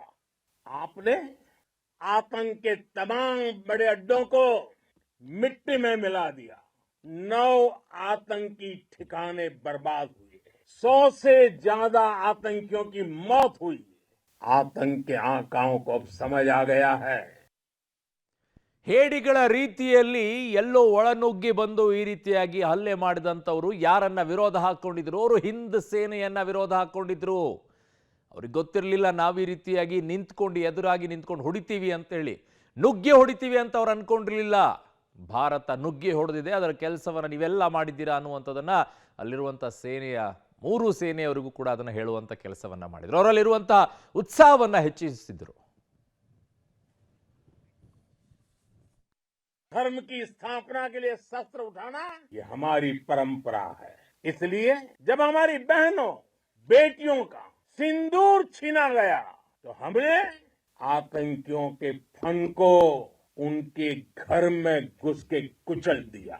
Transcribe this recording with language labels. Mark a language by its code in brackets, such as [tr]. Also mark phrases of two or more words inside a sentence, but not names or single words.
[hi] आपने आतंक के तमाम बड़े अड्डों को मिट्टी में मिला दिया। 9 आतंकी ठिकाने बर्बाद हुए, 100 से ज्यादा आतंकियों की मौत हुई। आतंक के आकाओं को अब समझ आ गया है। [kn] ಹೇಡಿಗಳ ರೀತಿಯಲ್ಲಿ ಎಲ್ಲೋ ಒಳನುಗ್ಗಿ ಬಂದು ಈ ರೀತಿಯಾಗಿ ಹಲ್ಲೆ ಮಾಡಿದಂಥವ್ರು ಯಾರನ್ನ ವಿರೋಧ ಹಾಕೊಂಡಿದ್ರು? ಅವರು ಹಿಂದ್ ಸೇನೆಯನ್ನ ವಿರೋಧ ಹಾಕೊಂಡಿದ್ರು. ಅವ್ರಿಗೆ ಗೊತ್ತಿರಲಿಲ್ಲ ನಾವು ಈ ರೀತಿಯಾಗಿ ಎದುರಾಗಿ ನಿಂತ್ಕೊಂಡು ಹೊಡಿತೀವಿ ಅಂತೇಳಿ, ನುಗ್ಗಿ ಹೊಡಿತೀವಿ ಅಂತ ಅವ್ರು ಅನ್ಕೊಂಡಿರ್ಲಿಲ್ಲ. ಭಾರತ ನುಗ್ಗಿ ಹೊಡೆದಿದೆ, ಅದರ ಕೆಲಸವನ್ನ ನೀವೆಲ್ಲ ಮಾಡಿದ್ದೀರಾ ಅನ್ನುವಂಥದ್ದನ್ನ ಅಲ್ಲಿರುವಂಥ ಸೇನೆಯ 3 ಸೇನೆಯವರಿಗೂ ಕೂಡ ಅದನ್ನು ಹೇಳುವಂಥ ಕೆಲಸವನ್ನ ಮಾಡಿದ್ರು. ಅವರಲ್ಲಿರುವಂಥ ಉತ್ಸಾಹವನ್ನ ಹೆಚ್ಚಿಸಿದ್ರು. [hi] धर्म की स्थापना के लिए शस्त्र उठाना ये हमारी परंपरा है। इसलिए जब हमारी बहनों बेटियों का सिंदूर छीना गया तो हमने आतंकियों के फन को उनके घर में घुस के कुचल दिया।